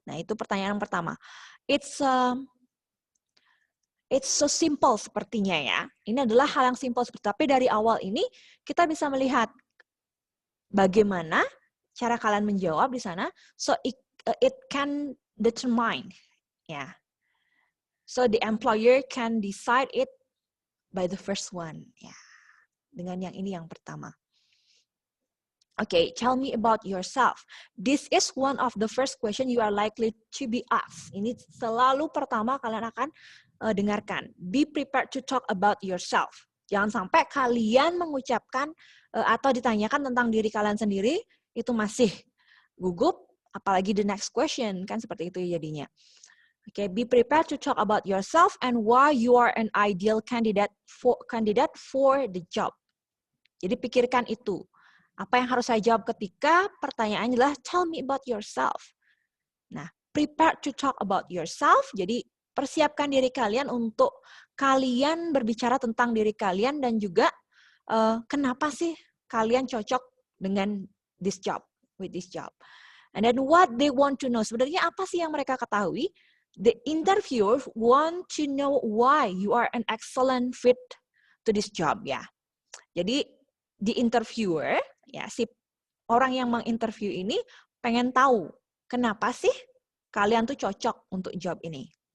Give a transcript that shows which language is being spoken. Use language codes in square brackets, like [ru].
[id] Nah, itu pertanyaan yang pertama. [en] It's so simple [id] sepertinya ya. Ini adalah hal yang simple seperti, tapi dari awal ini kita bisa melihat bagaimana cara kalian menjawab di sana. [en] So it can determine ya. So the employer can decide it by the first one. [id] Ya, dengan yang ini yang pertama. [en] Okay, tell me about yourself. This is one of the first question you are likely to be asked. [id] Ini selalu pertama kalian akan dengarkan. [en] Be prepared to talk about yourself. [id] Jangan sampai kalian mengucapkan atau ditanyakan tentang diri kalian sendiri, itu masih gugup, apalagi [en] the next question, [id] kan seperti itu jadinya. [en] Okay, be prepared to talk about yourself and why you are an ideal candidate for the job. [id] Jadi pikirkan itu. Apa yang harus saya jawab ketika pertanyaannya adalah [en] tell me about yourself. Nah, prepare to talk about yourself. [id] Jadi persiapkan diri kalian untuk kalian berbicara tentang diri kalian dan juga kenapa sih kalian cocok dengan [en] this job, with this job. And then what they want to know. [id] Sebenarnya apa sih yang mereka ketahui? [en] The interviewer want to know why you are an excellent fit to this job ya. [id] Jadi the interviewer ya, si orang yang menginterview ini pengen tahu kenapa sih kalian tuh cocok untuk job ini.